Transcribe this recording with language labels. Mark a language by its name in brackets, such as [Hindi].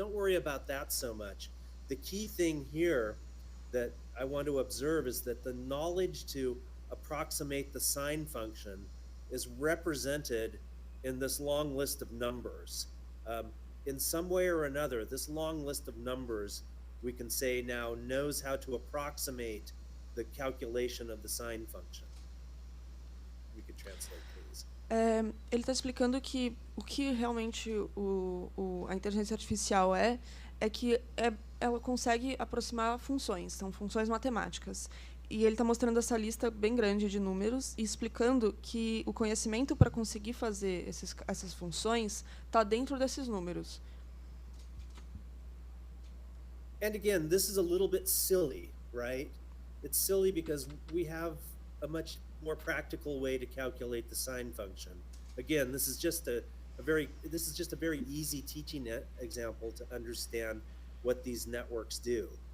[English] Don't worry about that so much. The key thing here that I want to observe is that the knowledge to approximate the sign function is represented in this long list of numbers. In some way or another, this long list of numbers, we can say now, knows how to approximate the calculation of the sign function. You could translate, please. [Portuguese] Ele está explicando que o que realmente a inteligência artificial é que ela consegue aproximar funções, são funções matemáticas. E ele está mostrando essa lista bem grande de números e explicando que o conhecimento para conseguir fazer essas funções está dentro desses números. [English] And again, this is a little bit silly, right? It's silly because we have a much more practical way to calculate the sign function. Again, this is just a very easy teaching example to understand what these networks do.